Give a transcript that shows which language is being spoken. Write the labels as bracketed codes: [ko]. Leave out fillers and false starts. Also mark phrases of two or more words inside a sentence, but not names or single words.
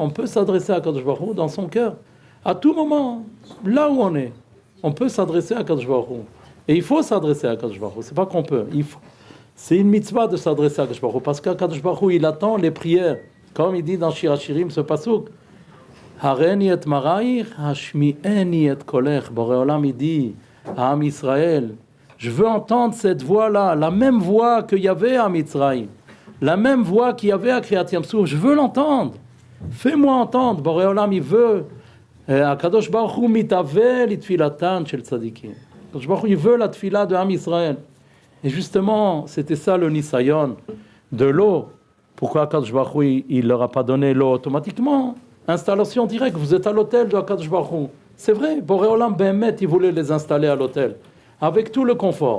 [fr] On peut s'adresser à Akadosh Baruch Hu dans son cœur. À tout moment, là où on est, on peut s'adresser à Akadosh Baruch Hu. Et il faut s'adresser à Akadosh Baruch Hu. C'est pas qu'on peut, il faut. C'est une mitzvah de s'adresser à Akadosh Baruch Hu, parce qu'Akadosh Baruch Hu, il attend les prières. Comme il dit dans Shir HaShirim, ce pasuk, [he] הראיני את מראיך השמיעיני את קולך. [fr] Boré Olam, il dit à Am Israël, je veux entendre cette voix-là, la même voix qu'il y avait à Mitzrayim, la même voix qu'il y avait à Kriyat Yam-Suf, je veux l'entendre. Fais-moi entendre. Boré Olam, il veut. [he] הקדוש ברוך הוא מתאווה לתפילתן של צדיקים. [fr] Akadosh Baruch Hu, il veut la tfila de Am Israël. Et justement, c'était ça le nisayon de l'eau. Pourquoi Akadosh Baruch Hu, il leur a pas donné l'eau automatiquement? Installation directe, vous êtes à l'hôtel de Akadosh Baruch Hu. C'est vrai, Boré Olam Behemet, il voulait les installer à l'hôtel, avec tout le confort.